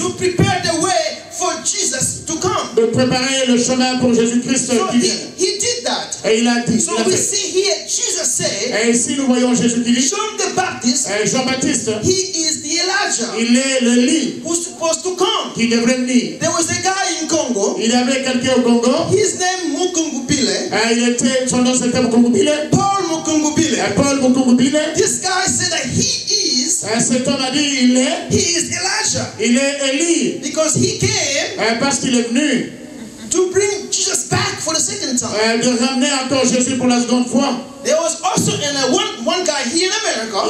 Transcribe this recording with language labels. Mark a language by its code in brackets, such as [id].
[en] to prepare the way for Jesus to come. [fr] de préparer le chemin pour Jésus-Christ [en] So [fr] qui vient. [en] he did that. [fr] Et il a dit, [en] So [fr] il a [en] we [fr] fait. [en] see here Jesus said, [fr] Et ici nous voyons Jésus qui dit, [en] John the Baptist, [fr] Jean-Baptiste, [en] he is the Elijah [fr] il est le lit [en] who's supposed to come. [fr] qui devrait venir. [en] There was a guy in Congo. [fr] Il y avait quelqu'un au Congo. [en] His name Mukungubile. [fr] Son nom c'était Mukungubile. [en] Paul Mukungubile. [fr] Paul Mukungubile. [en] This guy said that he is. [fr] Cet homme a dit [en] He is Elijah. [fr] Il est Élie. [en] Because he came. [fr] Parce qu'il est venu. [en] To bring Jesus back for the second time. [fr] De ramener encore Jésus pour la seconde fois. [en] There was also one guy here in America.